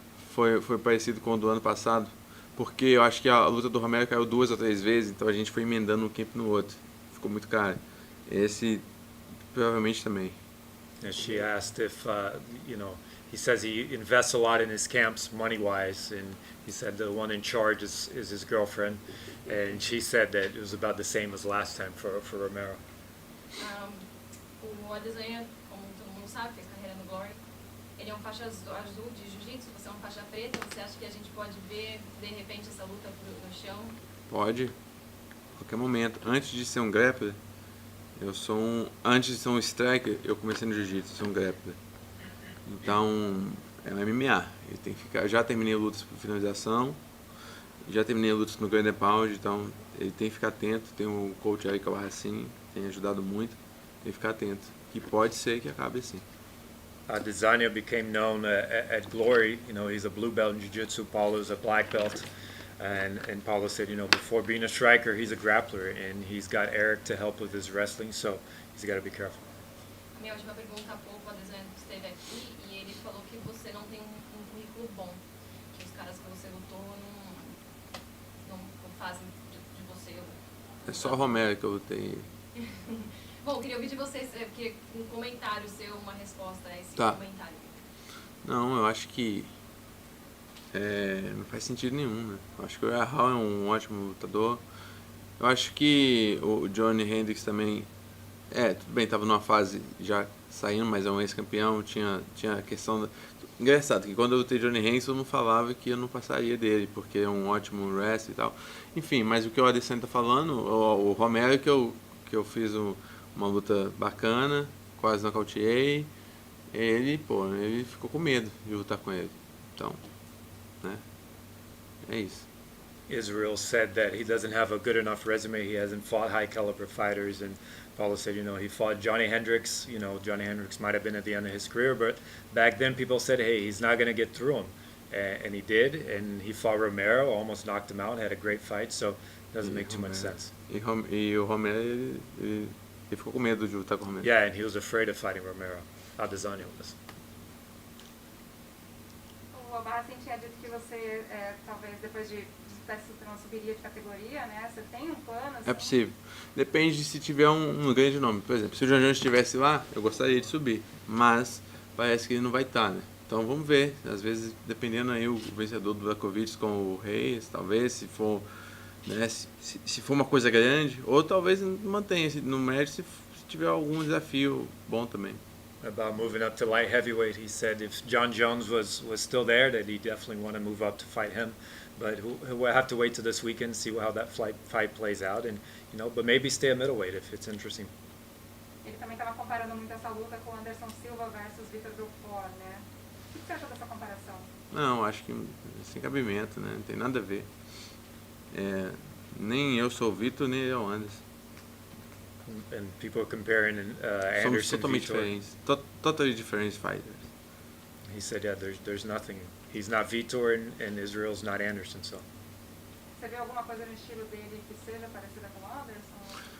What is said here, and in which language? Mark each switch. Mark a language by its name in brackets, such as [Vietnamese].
[Portuguese] Foi parecido com o do ano passado, porque eu acho que a luta do Romero caiu 2 ou 3 vezes, então a gente foi emendando um camp no outro. Ficou muito caro. Esse provavelmente também. [English] And she asked if, he says he invests a lot in his camps money-wise, and he said the one in charge is his girlfriend, and she said that it was about the same as last time for Romero. [Portuguese] O Adesanya, como todo mundo sabe, fez carreira no Glory. Ele é um faixa azul de jiu-jitsu, você é uma faixa preta. Você acha que a gente pode ver, de repente, essa luta no chão? Pode, a qualquer momento. Antes de ser um grappler, antes de ser um striker, eu comecei no jiu-jitsu, ser um grappler. Então, é um MMA. Ele tem que ficar. Eu já terminei lutas por finalização, já terminei lutas no Grand Pound, então ele tem que ficar atento. Tem um coach aí que é o Racine, tem ajudado muito. Tem que ficar atento. Que pode ser que acabe assim. [English] Adesanya became known at Glory. He's a blue belt in jiu-jitsu. Paulo's a black belt. And Paulo said, before being a striker, he's a grappler, and he's got Eric to help with his wrestling, so he's got to be careful. [Portuguese] Minha última pergunta, há pouco, o Adesanya esteve aqui e ele falou que você não tem um currículo bom, que os caras que você lutou não fazem de você. É só o Romero que eu lutei. Bom, eu queria ouvir de vocês, porque um comentário seu, uma resposta a esse Tá. comentário. Não, eu acho que não faz sentido nenhum, né? Eu acho que o Hall é um ótimo lutador. Eu acho que o Johnny Hendricks também, tudo bem, tava numa fase já saindo, mas é um ex-campeão, tinha a questão da... Engraçado, que quando eu lutei Johnny Hendricks eu não falava que eu não passaria dele, porque é um ótimo wrestler e tal. Enfim, mas o que o Adesanya tá falando, o Romero que eu fiz uma luta bacana, quase nocauteei, ele ficou com medo de lutar com ele. Então, né? É isso. [English] Israel said that he doesn't have a good enough resume. He hasn't fought high caliber fighters, and Paulo said, he fought Johnny Hendricks. Johnny Hendricks might have been at the end of his career, but back then people said, hey, he's not going to get through him, and he did. And he fought Romero, almost knocked him out, had a great fight. So it doesn't make too much sense. [Portuguese] E o Romero, ele ficou com medo de lutar com o Romero. [English] Yeah, and he was afraid of fighting Romero. Adesanya was. [Portuguese] O Abarracin tinha dito que você, talvez depois de não subiria de categoria, né? Você tem um plano? Assim? É possível. Depende de se tiver um grande nome. Por exemplo, se o John Jones estivesse lá, eu gostaria de subir. Mas parece que ele não vai estar, né? Então vamos ver. Às vezes, dependendo aí o vencedor do Blachowicz com o Reis, talvez, se for, né, se for uma coisa grande, ou talvez mantenha-se no médio se tiver algum desafio bom também. [English] About moving up to light heavyweight, he said if John Jones was still there, that he definitely want to move up to fight him. But we'll have to wait till this weekend, see how that fight plays out, and but maybe stay at middleweight if it's interesting. [Portuguese] Ele também estava comparando muito essa luta com Anderson Silva versus Vitor Belfort, né? O que você achou dessa comparação? Não, acho que sem cabimento, né? Não tem nada a ver. Nem eu sou o Vitor, nem ele é o Anderson. [English] And people are comparing [Portuguese] Somos [English] Anderson [Portuguese] totalmente [English] Vitor. [Portuguese] diferentes. [English] Totally different fighters. He said, yeah, there's nothing. He's not Vitor and Israel's not Anderson, so. [Portuguese] Você vê alguma coisa no estilo dele que seja parecida com o Anderson?